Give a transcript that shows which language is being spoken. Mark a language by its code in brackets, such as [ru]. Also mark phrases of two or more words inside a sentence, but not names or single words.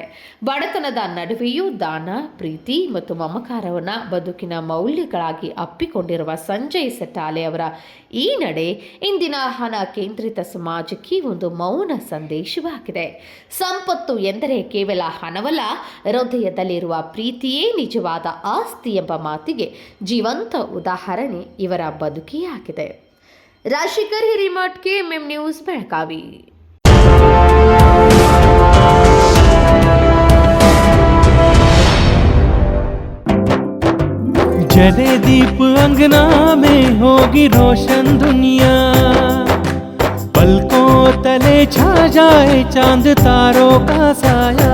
[kn] ಬಡತನದ ನಡುವೆಯೂ ದಾನ, ಪ್ರೀತಿ ಮತ್ತು ಮಮಕಾರವನ್ನು ಬದುಕಿನ ಮೌಲ್ಯಗಳಾಗಿ ಅಪ್ಪಿಕೊಂಡಿರುವ ಸಂಜಯ್ ಸಟಾಲೆ ಅವರ ಈ ನಡೆ ಇಂದಿನ ಹಣ ಕೇಂದ್ರಿತ ಸಮಾಜಕ್ಕೆ ಒಂದು ಮೌನ ಸಂದೇಶವಾಗಿದೆ. ಸಂಪತ್ತು ಎಂದರೆ ಕೇವಲ ಹಣವಲ್ಲ, ಹೃದಯದಲ್ಲಿರುವ ಪ್ರೀತಿಯೇ ನಿಜವಾದ ಆಸ್ತಿ ಎಂಬ ಮಾತಿಗೆ ಜೀವಂತ ಉದಾಹರಣೆ ಇವರ ಬದುಕೇ ಆಗಿದೆ. ರಾಜಶೇಖರ್ ಹಿರೇಮಠ್, KMM ನ್ಯೂಸ್, ಬೆಳಗಾವಿ. [hi] जले दीप अंगना में होगी रोशन दुनिया, पलकों तले छा जाए चांद तारों का साया,